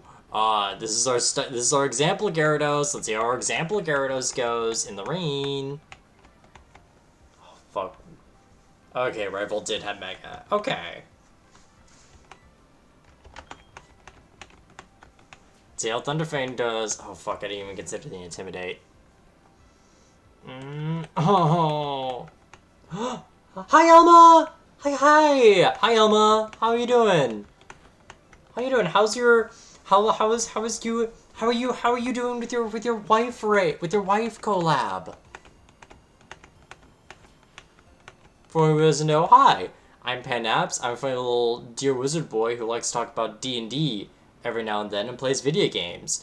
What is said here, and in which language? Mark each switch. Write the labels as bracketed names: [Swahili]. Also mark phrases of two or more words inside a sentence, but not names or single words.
[English] This is our example Gyarados. Let's see how our example Gyarados goes in the rain. Oh, fuck. Okay, Rival did have Mega. Okay. Let's see how Thunderfang does. Oh, fuck, I didn't even consider the Intimidate. Oh. Hi, Elma! Hi, Elma! How are you doing? How you doing? How's your... How is you... How are you doing with your wife, right? With your wife collab? For anyone who doesn't know, hi, I'm Panapps. I'm a funny little dear wizard boy who likes to talk about D&D every now and then and plays video games.